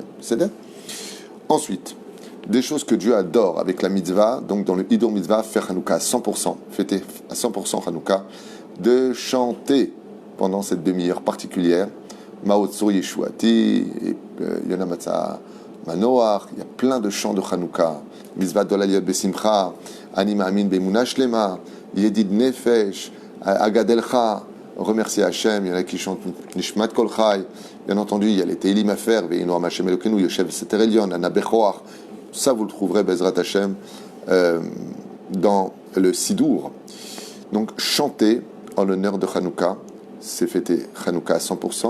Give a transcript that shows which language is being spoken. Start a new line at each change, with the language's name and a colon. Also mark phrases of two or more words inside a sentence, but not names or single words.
French: C'est ça. Ensuite, des choses que Dieu adore avec la mitzvah, donc dans le
Hebrew: הידור מצווה,
French: faire Hanouka à 100%, fêter à 100% Hanouka, de chanter pendant cette demi-heure particulière, Maotso Yeshuati, Yona Matzah Manoach, il y a plein de chants de Hanouka, Mitzvah Dolaliot Besimcha, Ani Ma'amin Be'emuna Shlema, Yedid Nefesh, Agadelcha, remercier Hachem, il y en a qui chantent Nishmat Kol Chai, bien entendu, il y a les Teilim à faire, Ve'inoam Hashem Elokenu, Yoshev Seter Elyon, Ana Bechoach, ça vous le trouverez,
Hebrew: בעזרת השם,
French: dans le Sidour. Donc, chanter en l'honneur de Hanouka, c'est fêter Hanouka à 100%.